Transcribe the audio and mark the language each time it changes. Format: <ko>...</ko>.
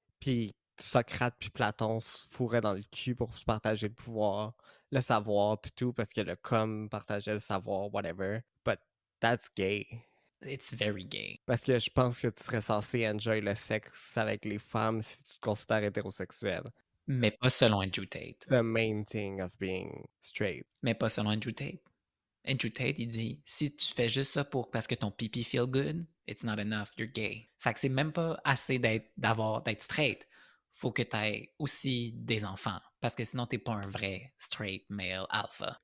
<fr>Puis Socrate puis Platon se fourraient dans le cul pour se partager le pouvoir, le savoir, puis tout, parce que le com partageait le savoir, whatever.</fr> <en>But that's gay. It's very gay.</en> <fr>Parce que je pense que tu serais censé enjoy le sexe avec les femmes si tu te considères hétérosexuel. Mais pas selon Andrew Tate.</fr> <en>The main thing of being straight.</en> <fr>Mais pas selon Andrew Tate. Andrew Tate, il dit, si tu fais juste ça parce que ton pipi</fr> <en>feel good, it's not enough, you're gay.</en> <fr>Fait que c'est même pas assez d'être straight. Faut que tu aies aussi des enfants. Parce que sinon, t'es pas un vrai straight male alpha.</fr>